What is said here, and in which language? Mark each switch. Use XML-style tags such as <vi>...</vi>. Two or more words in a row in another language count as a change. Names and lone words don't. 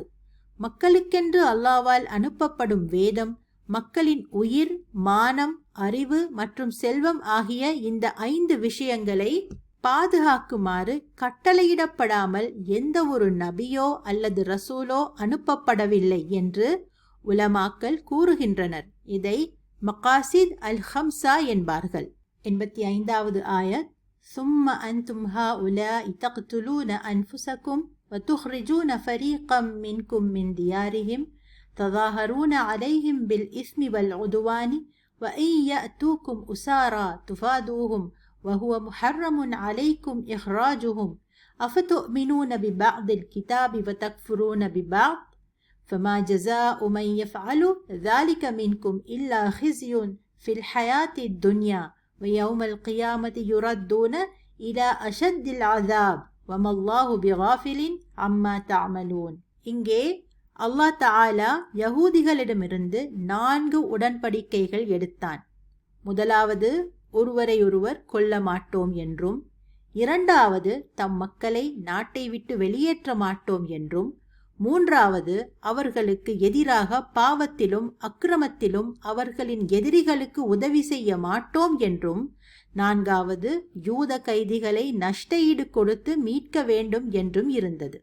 <ta>மக்களுக்கென்று அல்லாஹ்வால் அனுப்பப்படும் வேதம் மக்களின் உயிர், மானம், அறிவு மற்றும் செல்வம் ஆகிய இந்த 5 விஷயங்களை பாதுகாக்குமாறு கட்டளையிடப்படாமல் எந்த ஒரு நபியோ அல்லது ரசூலோ அனுப்பப்படவில்லை என்று உலமாக்கள் கூறுகின்றனர். இதை</ta> <ar>مقاصد الخمسة</ar> <ta>என்பார்கள். 85வது ஆயத்</ta> <ar>ثم أنتم هؤلاء تقتلون أنفسكم وتخرجون فريقا منكم من ديارهم تظاهرون عليهم بالإثم والعدوان وإن يأتوكم أسارى تفادوهم وهو محرم عليكم إخراجهم أفتؤمنون ببعض الكتاب وتكفرون ببعض فما جزاء من يفعل ذلك منكم إلا خزي في الحياة الدنيا ويوم القيامة يردون إلى أشد العذاب وما الله بغافل عما تعملون.</ar> <ta>இங்கே அல்லாஹ் தஆலா யகூதிகளிடமிருந்து 4 உடன்படிக்கைகள் எடுத்தான். முதலாவது, ஒருவரையொருவர் கொல்ல மாட்டோம் என்றும், இரண்டாவது, தம் மக்களை நாட்டை விட்டு வெளியேற்ற மாட்டோம் என்றும், மூன்றாவது, அவர்களுக்கு எதிராக பாவத்திலும் அக்கிரமத்திலும் அவர்களின் எதிரிகளுக்கு உதவி செய்ய மாட்டோம் என்றும், நான்காவது, யூத கைதிகளை நஷ்டஈடு கொடுத்து மீட்க வேண்டும் என்றும் இருந்தது.</ta>